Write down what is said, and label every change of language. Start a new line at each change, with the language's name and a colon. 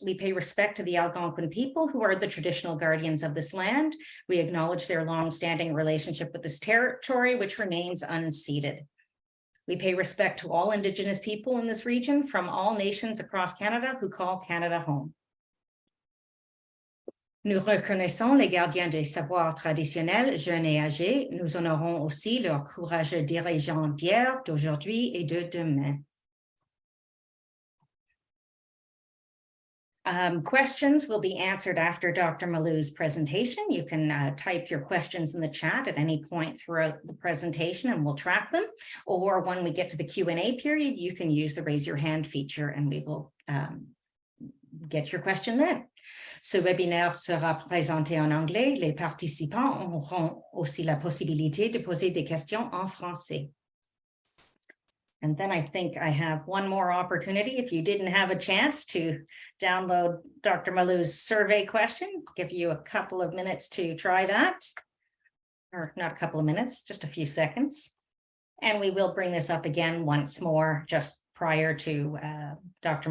English: We pay respect to the Algonquin people who are the traditional guardians of this land. We acknowledge their long-standing relationship with this territory, which remains unceded. We pay respect to all Indigenous people in this region from all nations across Canada who call Canada home.
French: Nous reconnaissons les gardiens des savoirs traditionnels, jeunes et âgés. Nous honorons aussi leurs courageux dirigeants d'hier, d'aujourd'hui et de demain.
English: Questions will be answered after Dr. Moloo's presentation. You can type your questions in the chat at any point throughout the presentation and we'll track them. Or when we get to the Q&A period, you can use the raise your hand feature and we will get your question then.
French: Ce webinaire sera présenté en anglais. Les participants auront aussi la possibilité de poser des questions en français.
English: And then I think I have one more opportunity. If you didn't have a chance to download Dr. Moloo's survey question, give you a couple of minutes to try that. Or not a couple of minutes, just a few seconds. And we will bring this up again once more just prior to Dr.